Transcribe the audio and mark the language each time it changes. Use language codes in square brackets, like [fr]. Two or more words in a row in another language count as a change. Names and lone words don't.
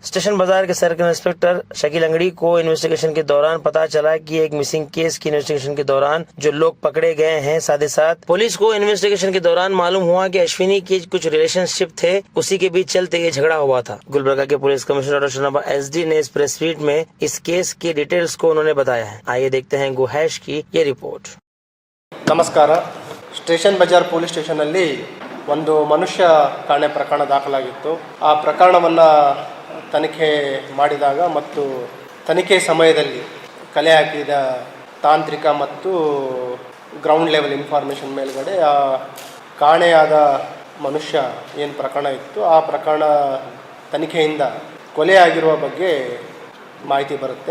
[hi] स्टेशन बाजार के [en] circle inspector [hi] शकील अंगड़ी को इन्वेस्टिगेशन के दौरान पता चला कि एक [en] missing case [hi] की इन्वेस्टिगेशन के दौरान जो लोग पकड़े गए हैं, साथ ही साथ पुलिस को इन्वेस्टिगेशन के दौरान मालूम हुआ कि अश्विनी के कुछ रिलेशनशिप थे, उसी के बीच चलते ये झगड़ा हुआ था। गुलबर्गा के [en] police commissioner [hi] डॉक्टर शर्मा एसडी ने इस [en] press meet [hi] में इस केस के डिटेल्स को उन्होंने बताया है। आइए देखते हैं गो हैश की ये रिपोर्ट। [kn] ನಮಸ್ಕಾರ. ಸ್ಟೇಷನ್ ಬಜಾರ್ ಪೊಲೀಸ್ ಸ್ಟೇಷನಲ್ಲಿ ಒಂದು ಮನುಷ್ಯ ಕಾಣೆ ಪ್ರಕರಣ ದಾಖಲಾಗಿತ್ತು. ಆ ಪ್ರಕರಣವನ್ನು ತನಿಖೆ ಮಾಡಿದಾಗ ಮತ್ತು ತನಿಖೆ ಸಮಯದಲ್ಲಿ ಕಲೆ ಹಾಕಿದ ತಾಂತ್ರಿಕ ಮತ್ತು [en] ground level information [kn] ಮೇಲ್ಗಡೆ ಆ ಕಾಣೆಯಾದ ಮನುಷ್ಯ ಏನು ಪ್ರಕರಣ ಇತ್ತು ಆ ಪ್ರಕರಣ ತನಿಖೆಯಿಂದ ಕೊಲೆಯಾಗಿರುವ ಬಗ್ಗೆ ಮಾಹಿತಿ ಬರುತ್ತೆ.